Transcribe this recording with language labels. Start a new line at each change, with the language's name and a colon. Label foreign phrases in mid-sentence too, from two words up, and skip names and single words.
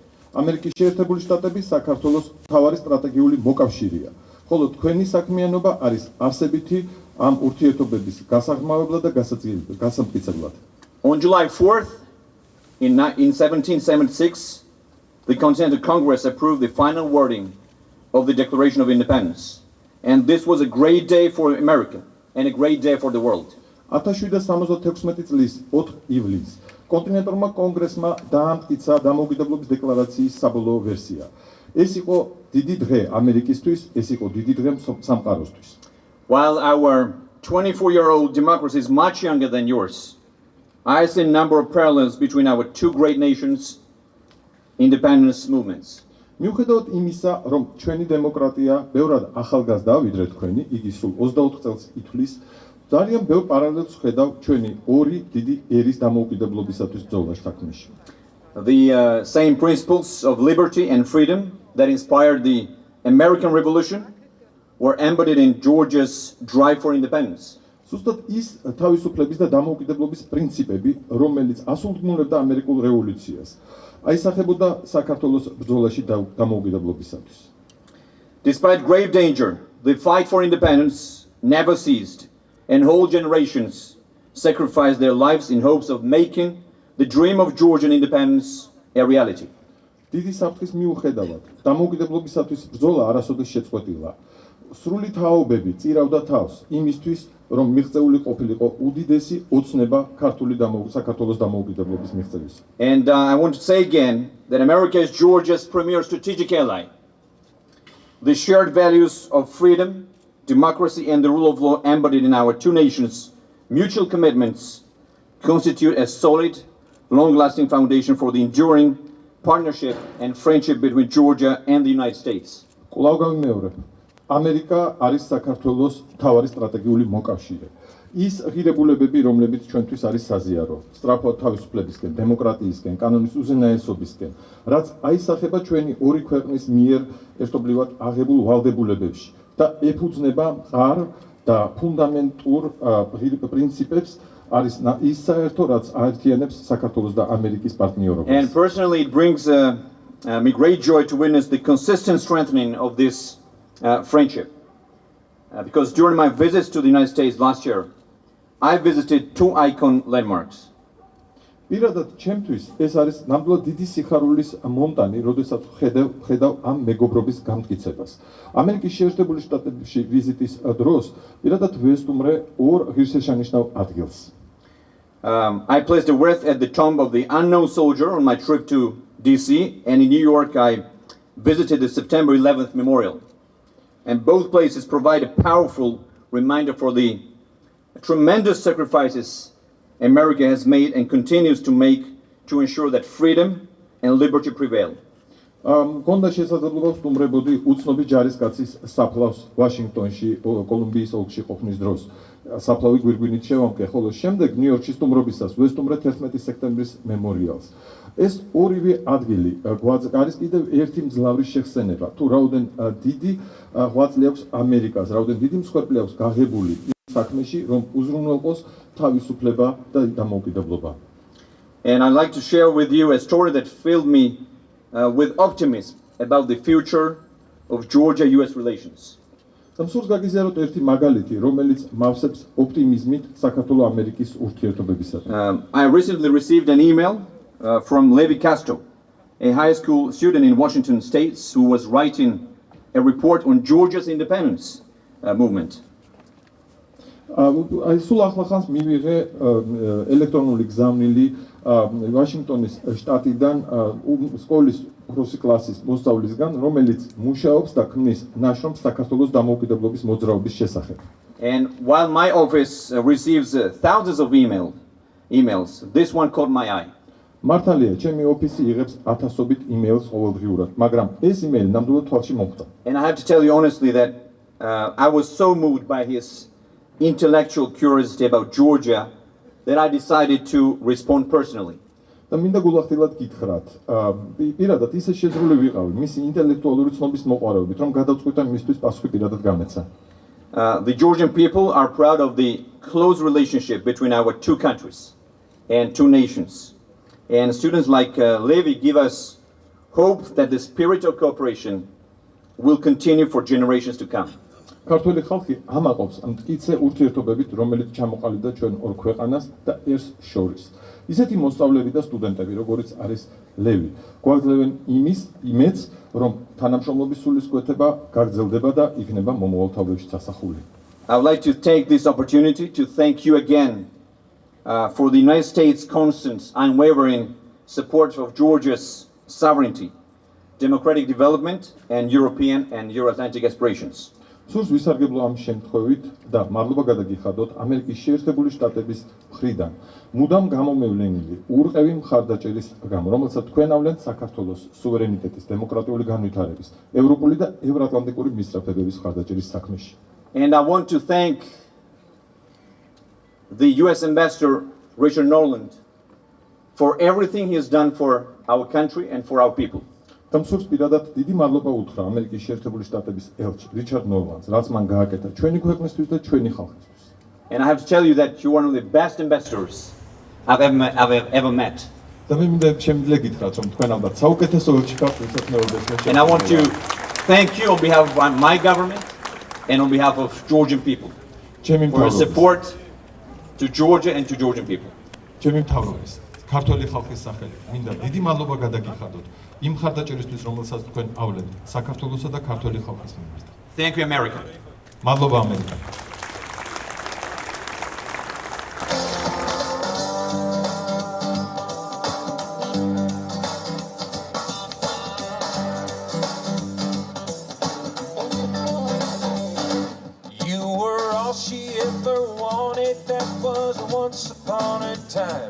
Georgian: ამერიკის შეერთებული შტატები საქართველოს მთავარი სტრატეგიული მოკავშირეა, ხოლო თქვენი საქმიანობა არის არსებითი ამ ურთიერთობების გასაღრმავებლად და გასამტკიცებლად.
English: On July 4th, in 1776, the Continental Congress approved the final wording of the Declaration of Independence. And this was a great day for America and a great day for the world.
Georgian: 1776 წლის 4 ივლისს კონტინენტურმა კონგრესმა დაამტკიცა დამოუკიდებლობის დეკლარაციის საბოლოო ვერსია. ეს იყო დიდი დღე ამერიკისთვის, ეს იყო დიდი დღე სამყაროსთვის.
English: While our 24-year-old democracy is much younger than yours, I see a number of parallels between our two great nations' independence movements.
Georgian: მიუხედავად იმისა, რომ ჩვენი დემოკრატია ბევრად ახალგაზრდა ვიდრე თქვენი, იგი სულ 24 წელს ითვლის, ძალიან ბევრ პარალელს ხედავ ჩვენი ორი დიდი ერის დამოუკიდებლობისათვის ბრძოლაში საქმეში.
English: The same principles of liberty and freedom that inspired the American Revolution were embodied in Georgia's drive for independence.
Georgian: Ზუსტად ის თავისუფლების და დამოუკიდებლობის პრინციპები, რომელიც ასრულებდა ამერიკულ რევოლუციას, აისახებოდა საქართველოს ბრძოლაში დამოუკიდებლობისათვის.
English: Despite grave danger, the fight for independence never ceased, and whole generations sacrificed their lives in hopes of making the dream of Georgian independence a reality.
Georgian: დიდი საფრთხის მიუხედავად, დამოუკიდებლობისათვის ბრძოლა არასოდეს შეწყვეტილა. სრული თაობები წირავდა თავს იმისთვის, რომ მიღწეული ყოფილიყო უდიდესი ოცნება საქართველოს დამოუკიდებლობის მიღწევის.
English: And I want to say again that America is Georgia's premier strategic ally. The shared values of freedom, democracy, and the rule of law embodied in our two nations' mutual commitments constitute a solid, long-lasting foundation for the enduring partnership and friendship between Georgia and the United States.
Georgian: კვლავ გამიმეორებ, ამერიკა არის საქართველოს მთავარი სტრატეგიული მოკავშირე. ის ღირებულებები, რომლებიც ჩვენთვის არის საზიარო, სწრაფად თავისუფლებისკენ, დემოკრატიისკენ, კანონის უზენაესობისკენ, რაც აისახება ჩვენი ორი ქვეყნის მიერ ერთობლივად აღებულ ვალდებულებებში და ეფუძნება მყარ და ფუნდამენტურ პრინციპებს, არის ის საერთო, რაც აერთიანებს საქართველოს და ამერიკის პარტნიორობას.
English: And personally, it brings me great joy to witness the consistent strengthening of this friendship. Because during my visits to the United States last year, I visited two icon landmarks.
Georgian: პირადად ჩემთვის ეს არის ნამდვილად დიდი სიხარულის მომტანი, როდესაც ხედავ ამ მეგობრობის გამტკიცებას. ამერიკის შეერთებული შტატებში ვიზიტის დროს პირადად ვესტუმრე ორ ღირსშესანიშნავ ადგილს.
English: I placed a wreath at the tomb of the unknown soldier on my trip to DC, and in New York I visited the September 11th memorial. And both places provide a powerful reminder for the tremendous sacrifices America has made and continues to make to ensure that freedom and liberty prevail.
Georgian: კონდა შესაძლებლობა ვსტუმრებოდი უცნობი ჯარისკაცის საფლავს ვაშინგტონში, კოლუმბიის ოლქში ყოფნის დროს. საფლავი გვირგვინით შევამკე, ხოლო შემდეგ ნიუ-იორკში სტუმრობისას ვესტუმრე 11 სექტემბრის მემორიალს. ეს ორივე ადგილი არის კიდევ ერთი მძლავრი შეხსენება, თუ რაოდენ დიდი ღვაწლი აქვს ამერიკას, რაოდენ დიდი მსხვერპლი აქვს გაღებული საქმეში, რომ უზრუნველყოს თავისუფლება და დამოუკიდებლობა.
English: And I'd like to share with you a story that filled me with optimism about the future of Georgia-US relations.
Georgian: სურს გაგიზიაროთ ერთი მაგალითი, რომელიც მავსებს ოპტიმიზმით საქართველო-ამერიკის ურთიერთობებისათვის.
English: I recently received an email from Levi Castro, a high school student in Washington State who was writing a report on Georgia's independence movement.
Georgian: სულ ახლახანს მივიღე ელექტრონული გზავნილი ვაშინგტონის შტატიდან სკოლის უფროსი კლასის მოსწავლისგან, რომელიც მუშაობს და ქმნის ნაშრომს საქართველოს დამოუკიდებლობის მოძრაობის შესახებ.
English: And while my office receives thousands of emails, this one caught my eye.
Georgian: მართალია, ჩემი ოფისი იღებს ათასობით იმეილს ყოველდღიურად, მაგრამ ეს იმეილი ნამდვილად თვალში მომხვდა.
English: And I have to tell you honestly that I was so moved by his intellectual curiosity about Georgia that I decided to respond personally.
Georgian: და მინდა გულახდილად გითხრათ, პირადად ისე შეძრული ვიყავი მისი ინტელექტუალური ცნობის მოყვარებით, რომ გადავწყვიტე მისთვის პასუხი პირადად გამეცა.
English: The Georgian people are proud of the close relationship between our two countries and two nations. And students like Levi give us hope that the spirit of cooperation will continue for generations to come.
Georgian: ქართველი ხალხი ამაყობს მტკიცე ურთიერთობებით, რომელიც ჩამოყალიბდა ჩვენ ორ ქვეყანას და ერთს შორის. ისეთი მოსწავლეები და სტუდენტები, როგორიც არის ლევი. გვაძლევენ იმედს, რომ თანამშრომლობის სულისკვეთება გაგრძელდება და იქნება მომავალ თავებში სასახული.
English: I would like to take this opportunity to thank you again for the United States' constant, unwavering support of Georgia's sovereignty, democratic development, and European and Euro-Atlantic aspirations.
Georgian: სულს ვისარგებლო ამ შემთხვევით და მადლობა გადაგიხადოთ ამერიკის შეერთებული შტატების მხრიდან მუდამ გამომევლენილი ურყევი მხარდაჭერის გამო, რომელსაც თქვენ ავლენთ საქართველოს სუვერენიტეტის, დემოკრატიული განვითარების, ევროპული და ევროატლანტიკური მისწრაფებების მხარდაჭერის საქმეში.
English: And I want to thank the U.S. Ambassador Richard Norland for everything he has done for our country and for our people.
Georgian: და მსურს პირადად დიდი მადლობა უთხრა ამერიკის შეერთებული შტატების ელჩ რიჩარდ ნოლანს, რაც მან გააკეთა ჩვენი ქვეყნისთვის და ჩვენი ხალხისთვის.
English: And I have to tell you that you're one of the best ambassadors I've ever met.
Georgian: და მე მინდა შემიძლია გითხრათ, რომ თქვენ ალბათ საუკეთესო ელჩი ხართ, ვისაც მეუღლეს მე
English: And I want to thank you on behalf of my government and on behalf of Georgian people
Georgian: ჩემი
English: for your
Georgian: მთავრობის
English: support to Georgia and to Georgian people.
Georgian: ჩემი მთავრობის ქართული ხალხის სახელით მინდა დიდი მადლობა გადაგიხადოთ იმ მხარდაჭერისთვის, რომელსაც თქვენ ავლენთ საქართველოსა და ქართული ხალხის მიმართ.
English: Thank you, America.
Georgian: მადლობა ამერიკა.
English: You were all she ever wanted, that was once upon a time.